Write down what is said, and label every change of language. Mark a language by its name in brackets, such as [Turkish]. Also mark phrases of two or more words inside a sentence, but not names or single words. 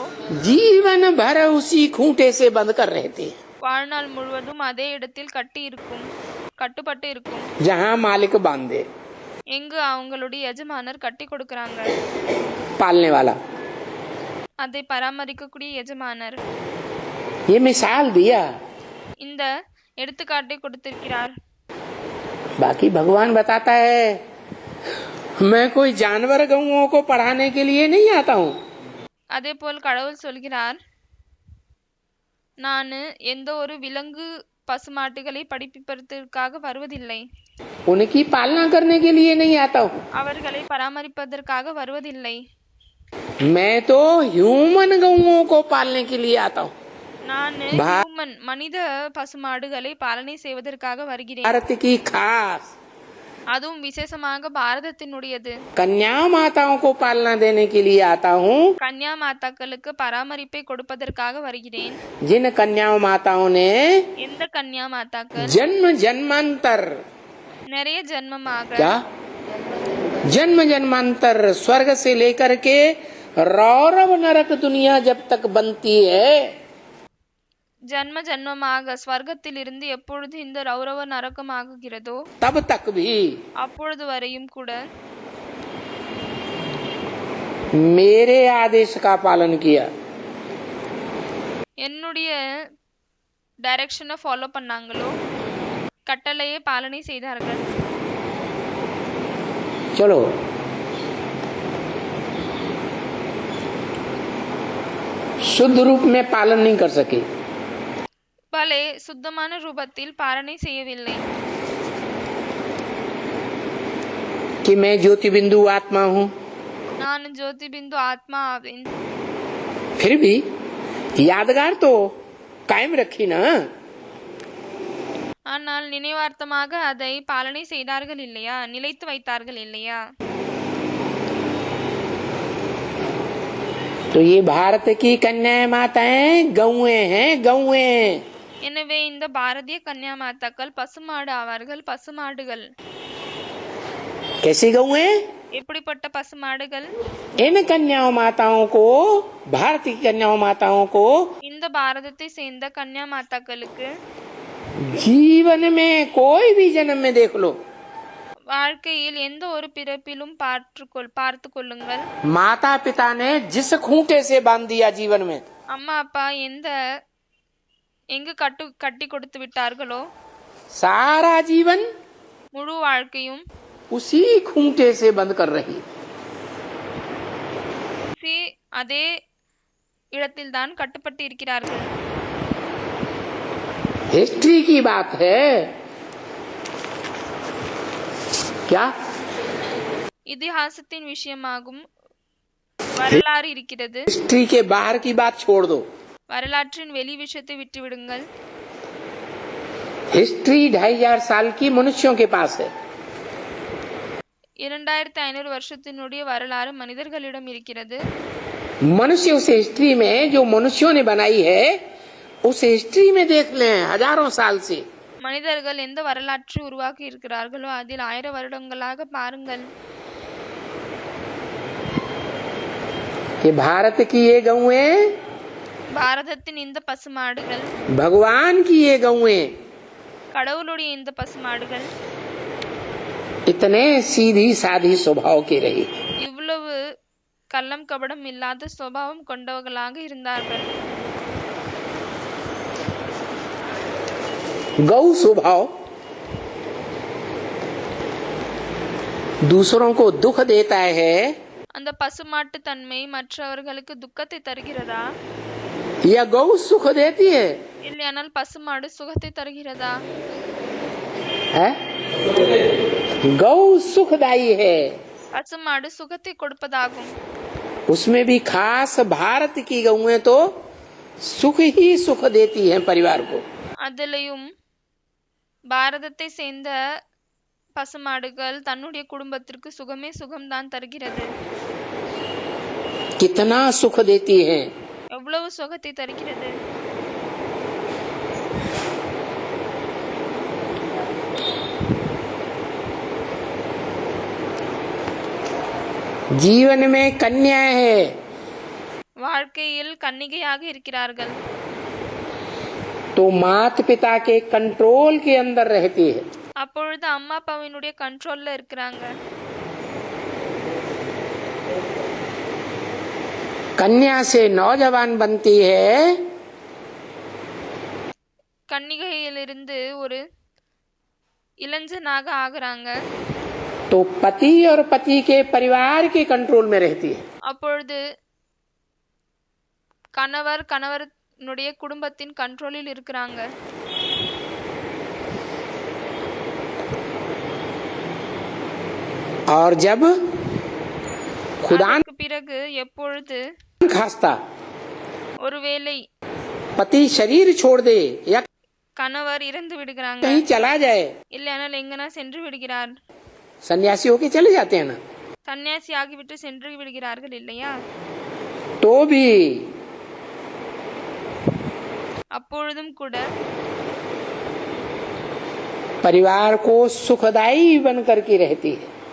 [Hindi] जीवन भर उसी खूंटे से बंद कर रहते हैं [Tamil] வாழ்நாள் முழுவதும் அதே இடத்தில் கட்டுப்பட்டு இருக்கும். [Hindi] जहाँ मालिक बांधे, [Tamil] எங்கு அவங்களுடைய எஜமானர் கட்டி கொடுக்கறாங்க, [Hindi] पालने वाला. [Tamil] அதை பராமரிக்கக்கூடிய எஜமானர். [Hindi] ये मिसाल दिया, [Tamil] இந்த எடுத்துக்காட்டை கொடுத்திருக்கிறார். [Hindi] बाकी भगवान बताता है मैं कोई जानवर गौओं को पढ़ाने के लिए नहीं आता हूँ. [Tamil] அதே போல் கடவுள் சொல்கிறார், நான் எந்த ஒரு விலங்கு பசுமாட்டுகளை படிப்பிப்பதற்காக வருவதில்லை, [Hindi] उनकी पालना करने के लिए नहीं आता हूँ. [Tamil] அவர்களை பராமரிப்பதற்காக வருவதில்லை. [Hindi] मैं तो ह्यूमन गौओं को पालने के लिए आता हूँ. [Tamil] நான் ஹியூமன் மனித பசுமாடுகளை பாலனை செய்வதற்காக வருகிறேன். [Hindi] भारत की खास [Tamil] அதுவும் விசேஷமாக பாரதத்தினுடையது. [Hindi] कन्या माताओं को पालना देने के लिए आता हूँ. [Tamil] கன்யா மாதாக்களுக்கு பராமரிப்பை கொடுப்பதற்காக வருகிறேன். [Hindi] जिन कन्या माताओं ने [Tamil] எந்த கன்யா மாதாக்கள் [Hindi] जन्म जन्मांतर, [Tamil] நிறைய ஜென்மமாக [Hindi] क्या जन्म जन्मांतर स्वर्ग से लेकर के रौरव नरक दुनिया जब तक बनती है, [Tamil] ஜன்ம ஜன்மமாக ஸ்வர்க்கத்தில் இருந்து எப்பொழுது இந்த ரௌரவ நரகம் ஆகுகிறதோ [Hindi] तब तक भी [Tamil] அப்பொழுது வரையும் கூட [Hindi] मेरे आदेश का पालन किया. [Tamil] என்னுடைய [English] direction follow [Tamil] பண்ணாங்களோ, கட்டளையை பாலனை செய்தார்கள். [Hindi] चलो शुद्ध रूप में पालन नहीं कर सके, [Tamil] பலே சுத்தமான ரூபத்தில் பாலனை செய்யவில்லை. [Hindi] कि मैं ज्योति बिंदु आत्मा हूँ, [Tamil] நான் ஜோதி பிந்து ஆத்மா ஆவேன். [Hindi] फिर भी यादगार तो कायम रखी ना. [Tamil] ஆனால் நினைவார்த்தமாக அதை பாலனை செய்தார்கள் இல்லையா, நிலைத்து வைத்தார்கள் இல்லையா? [Hindi] तो ये भारत की कन्याएं माताएं गौएं हैं, गौएं. [Tamil] எனவே இந்த பாரதிய கன்யா மாதாக்கள் பசுமாடு ஆவார்கள், பசுமாடுகள். [Hindi] कैसी गौएं? [Tamil] எப்படிப்பட்ட பசுமாடுகள்? [Hindi] इन कन्याओं माताओं को, भारतीय कन्याओं माताओं को [Tamil] இந்த பாரதத்தை சேர்ந்த கன்யா மாதாக்களுக்கு [Hindi] जीवन में कोई भी जन्म में देख लो, [Tamil] வாழ்க்கையில் எந்த ஒரு பிறப்பிலும் பார்த்து கொள்ளுங்கள், [Hindi] माता पिता ने जिस खूंटे से बांध दिया जीवन में, [Tamil] அம்மா அப்பா எங்கு கட்டி கொடுத்து விட்டார்களோ [Hindi] सारा जीवन [Tamil] முழு வாழ்க்கையும் [Hindi] उसी खूंटे से बंद कर रही. [Tamil] அதே இடத்தில்தான் கட்டுப்பட்டு இருக்கிறார்கள். [Hindi] हिस्ट्री की बात है क्या? [Tamil] இதிகாசத்தின் விஷயமாகும், வரலாறு இருக்கிறது. [Hindi] हिस्ट्री के बाहर की बात छोड़ दो. [Tamil] வரலாற்றின் வெளி விஷயத்தை விட்டுவிடுங்கள். [Hindi] हिस्ट्री 2500 साल की मनुष्यों के पास है. [Tamil] 2500 வருஷத்தினுடைய வரலாறு மனிதர்களிடம் இருக்கிறது. [Hindi] मनुष्य उस हिस्ट्री में जो मनुष्यों ने बनाई है उस हिस्ट्री में देख लें हजारों साल से [Tamil] மனிதர்கள் எந்த வரலாற்றை உருவாக்கி இருக்கிறார்களோ அதில் 1000 வருடங்களாக பாருங்கள். [Hindi] कि भारत की ये गौएं [Tamil] பாரதத்தின் இந்த பசுமாடுகள், [Hindi] भगवान की ये गौएं [Tamil] கடவுளுடைய இந்த பசுமாடுகள் [Hindi] इतने सीधी साधी स्वभाव की रही. [Tamil] இவ்வளவு கள்ளம் கபடம் இல்லாத சுபாவம் கொண்டவர்களாக இருந்தார்கள். [Hindi] गौ स्वभाव दूसरों को दुख देता है [Tamil] அந்த பசுமாட்டு தன்மை மற்றவர்களுக்கு துக்கத்தை தருகிறதா, [Hindi] या गौ सुख देती है? [Tamil] இல்லையானால் பசுமாடு சுகத்தை தருகிறதா? [Hindi] है? गौ सुखदायी है. [Tamil] பசுமாடு சுகத்தை கொடுப்பதாகும். [Hindi] उसमें भी खास भारत की गौएं तो सुख ही सुख देती हैं परिवार को. [Tamil] அதிலையும் பாரதத்தை சேர்ந்த பசுமாடுகள் தன்னுடைய குடும்பத்திற்கு சுகமே சுகம்தான் தருகிறது. [Hindi] कितना सुख देती हैं. [Tamil] எவ்வளவு சுகத்தை தருகிறது. [Hindi] जीवन में कन्या है [Tamil] வாழ்க்கையில் கன்னிகையாக இருக்கிறார்கள். [Hindi] तो माता पिता के कंट्रोल के अंदर रहती है. [Tamil] அப்பொழுது அம்மா அப்பாவினுடைய கண்ட்ரோல்ல இருக்கிறாங்க. [Hindi] कन्या से नौजवान बनती है [Tamil] கன்னிகையிலிருந்து ஒரு இளைஞனாக ஆகுறாங்க. [Hindi] तो पति और पति के परिवार के कंट्रोल में रहती है. [Tamil] அப்பொழுது கணவனுடைய குடும்பத்தின் கண்ட்ரோலில் இருக்கிறாங்க. [Hindi] और जब खुदा [Tamil] அதற்கு பிறகு எப்பொழுது [Hindi] खास्ता [Tamil] ஒருவேளை [Hindi] पति शरीर छोड़ दे या [Tamil] கணவர் இறந்து விடுகிறாங்க, [Hindi] कहीं चला जाए, [Tamil] இல்லையானால் எங்கனா சென்று விடுகிறார், [Hindi] सन्यासी होके चले जाते हैं ना, [Tamil] சன்னியாசி ஆகிவிட்டு சென்று விடுகிறார்கள் இல்லையா, [Hindi] तो भी [Tamil] அப்பொழுதும் கூட [Hindi] परिवार को सुखदायी बन करके रहती है.